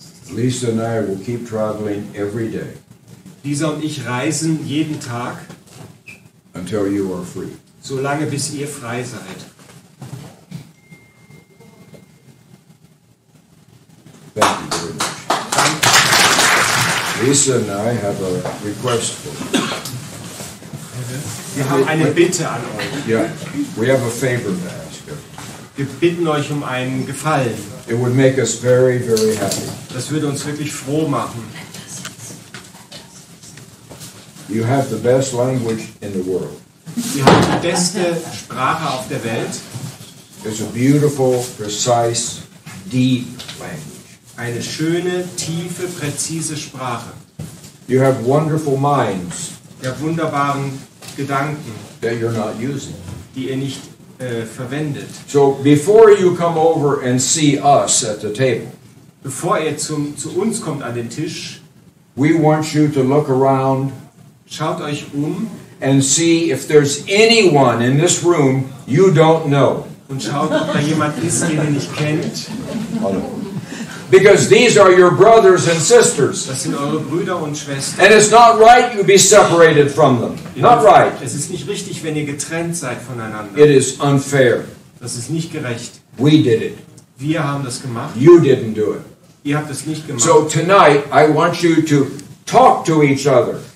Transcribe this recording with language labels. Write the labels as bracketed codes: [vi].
[en] Lisa and I will keep traveling every day [de] Lisa und ich reisen jeden Tag, [en] until you are free. [de] solange bis ihr frei seid. [en] Thank you very much. Lisa and I have a request for you. [de] Wir haben eine Bitte an euch. [en] Yeah, we have a favor to ask you. [de] Wir bitten euch um einen Gefallen. [en] It would make us very, very happy. [de] Das würde uns wirklich froh machen. [en] You have the best language in the world. [de] Ihr habt die beste Sprache auf der Welt. [en] It's a beautiful, precise, deep language. [de] Eine schöne, tiefe, präzise Sprache. [en] You have wonderful minds [de] Der wunderbaren Gedanken, [en] that you're not using. [de] die ihr nicht verwendet. [en] So before you come over and see us at the table, [de] Bevor ihr zu uns kommt an den Tisch, [en] we want you to look around [de] schaut euch [en] and see if there's anyone in this room you don't know. [de] und schaut, ob da jemand ist, den ihr nicht kennt. [en] Because these are your brothers and sisters. [de] Das sind eure Brüder und Schwestern. [en] And it's not right you be separated from them. Not right. [de] Es ist nicht richtig, wenn ihr getrennt seid voneinander. [en] It is unfair. [de] Das ist nicht gerecht. [en] We did it. [de] Wir haben das gemacht. [en] You didn't do it. [de] Ihr habt es nicht gemacht. [en] So tonight I want you to talk to each other.